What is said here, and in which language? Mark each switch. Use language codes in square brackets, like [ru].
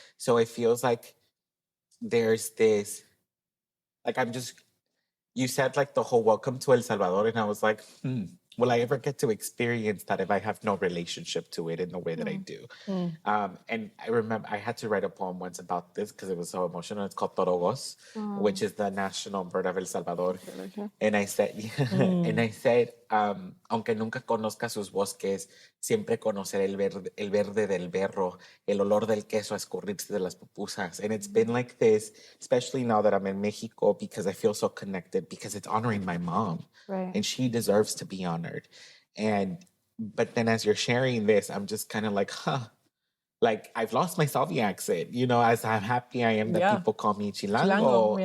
[en] So it feels like there's this, like you said like the whole welcome to El Salvador, and I was like, will I ever get to experience that if I have no relationship to it in the way that I do? And I remember I had to write a poem once about this because it was so emotional. It's called Torogos, which is the national bird of El Salvador. And I said, [es] aunque nunca conozca sus bosques, siempre conoceré el verde del berro, el olor del queso a escurrirse de las pupusas. [en] And it's been like this, especially now that I'm in Mexico, because I feel so connected, because it's honoring my mom. Right. And she deserves to be honored. But then as you're sharing this, I'm just kind of like, like I've lost my Salvi accent, you know, as I'm happy I am that people call me Chilango.